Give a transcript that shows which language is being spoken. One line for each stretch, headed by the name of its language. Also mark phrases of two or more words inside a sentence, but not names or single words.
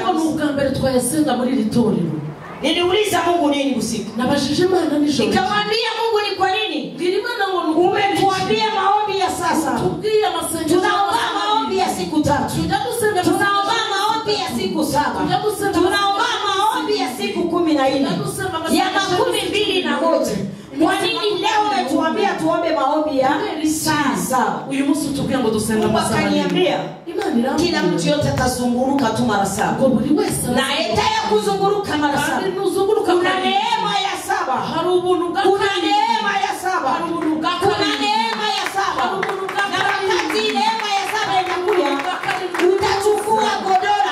Swahili: Niliuliza Mungu nini usiku, nikamwambia Mungu ni kwa nini umetuambia maombi ya sasa, tunaomba maombi ya siku 3, tunaomba maombi ya siku 7, tunaomba maombi ya siku 14 ya 12 Kwa nini leo umetuambia tuombe maombi ya sasa?
Rundi: Uyu musi utubwira ngo dusenga amasaha.
Swahili: Akaniambia kila mtu yote atazunguruka tu mara 7. Na etaya kuzunguruka mara 7. Kuna neema ya 7. Kuna neema ya 7. Kuna neema ya 7. Na wakati neema ya 7 inakuja, utachukua godora.